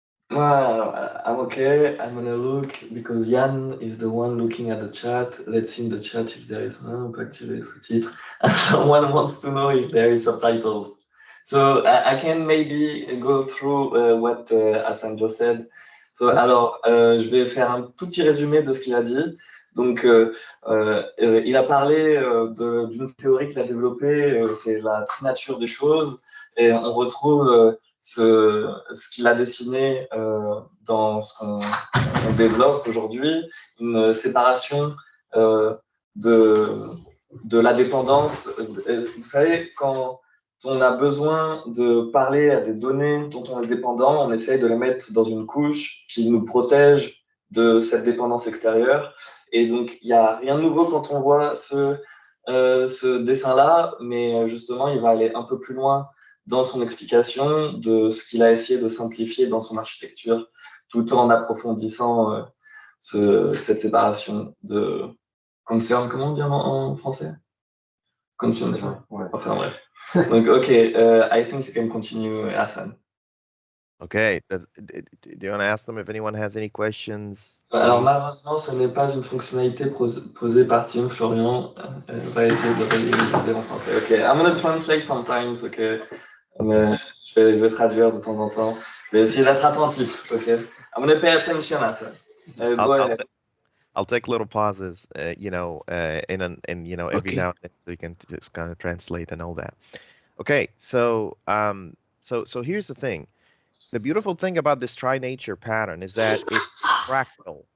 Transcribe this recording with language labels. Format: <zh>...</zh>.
<en>I'm okay. I'm gonna look because Yann is the one looking at the chat. Let's see in the chat if there is sous-titres. And someone wants to know if there is subtitles. So I can maybe go through what Hassan just said. So,</en> <fr>alors, je vais faire un tout petit résumé de ce qu'il a dit. Donc, il a parlé d'une théorie qu'il a développée, c'est la nature des choses, et on retrouve ce qu'il a dessiné dans ce qu'on développe aujourd'hui, une séparation de la dépendance. Vous savez, quand on a besoin de parler à des données dont on est dépendant, on essaye de les mettre dans une couche qui nous protège de cette dépendance extérieure. Et donc, il n'y a rien de nouveau quand on voit ce dessin-là, mais justement, il va aller un peu plus loin dans son explication de ce qu'il a essayé de simplifier dans son architecture, tout en approfondissant cette séparation de concern, comment on dit en français? Concern, ouais. Enfin bref. Donc,</fr> <en>ok, I think you can continue, Hassan. Okay, do you want to ask them if anyone has any questions?</en> <fr>Alors malheureusement, ce n'est pas une fonctionnalité posée par Tim. Florian va essayer de réaliser en français.</fr> <en>Ok, I'm going to translate sometimes, ok.</en> <fr>Je vais traduire de temps en temps. Je vais essayer d'être attentif, ok.</fr> <en>I'm going to pay attention</en> <fr>à ça.</fr> <en>Go ahead. I'll take little pauses, every now and then, so you can just kind of translate and all that. Okay, so here's the thing. The beautiful thing about this tri-nature pattern is that it's fractal.</en>